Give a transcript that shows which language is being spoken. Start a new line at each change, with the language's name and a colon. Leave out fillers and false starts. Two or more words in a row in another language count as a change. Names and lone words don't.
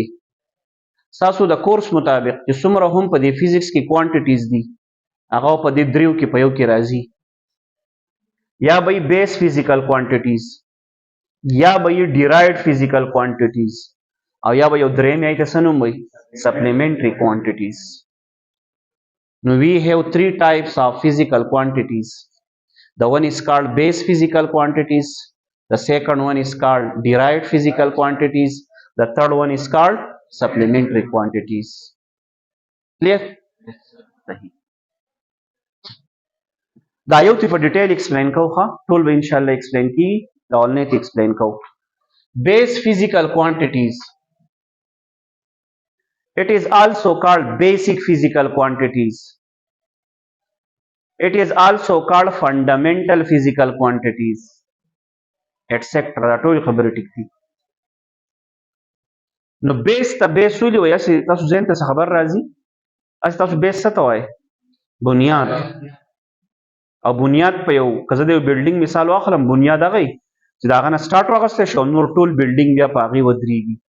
Pashto: تاسو د کورس مطابق چې څومره هم په دې فزیکس کې کوانټیټیز دي هغه په دې دریو کې په یو کې راځي. یا به
English: base physical quantities,
Pashto: یا به
English: derived physical quantities,
Pashto: او یا به یو دریم یې څه نوم وي
English: supplementary quantities. Now we have three types of physical quantities. The one is called base physical quantities, the second one is called derived physical quantities, the third one is called supplementary quantities. Clear?
Pashto: دا یو تی په ډیټیل ایکسپلین کوو ښه ټول به
Arabic: ان شاء الله
Pashto: ایکسپلین کی دا اولنیت ایکسپلین کوو.
English: Base physical quantities, it is also called basic physical quantities. It is also called fundamental physical quantities, etc.
Pashto: دا ټول خبرې ټیک دي. نو بیس ته بیس ولې وایي؟ تاسو ذهن ته څه خبر راځي؟ تاسو بیس څه ته وایي؟ بنیاد. او بنیاد په یو که زه د یو بلډینګ مثال واخلم، بنیاد هغه چې د هغه نه سټارټ واخیستی شي او نور ټول بلډینګ بیا په هغې ودرېږي.